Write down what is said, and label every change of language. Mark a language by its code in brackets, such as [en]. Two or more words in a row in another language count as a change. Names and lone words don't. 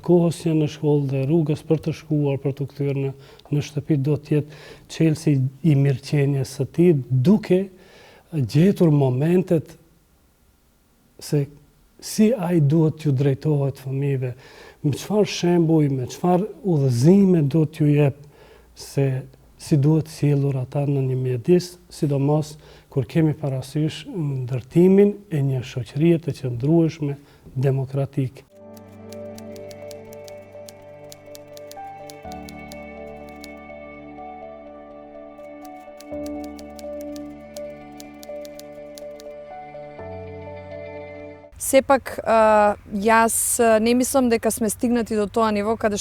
[sq] kohës që në shkollë dhe rrugës për të shkuar, për të kthyer në shtëpi, do të jetë çelësi i mirëqenies së tij, duke gjetur momentet se si ai duhet t'ju drejtohet fëmijëve, me çfarë shembuj, me çfarë udhëzime do t'ju jep se si duhet sjellur ata në një mjedis, sidomos kur kemi parasysh ndërtimin e një shoqërie të qëndrueshme demokratike. [mk] Сепак, јас не мислам дека сме стигнати до тоа ниво каде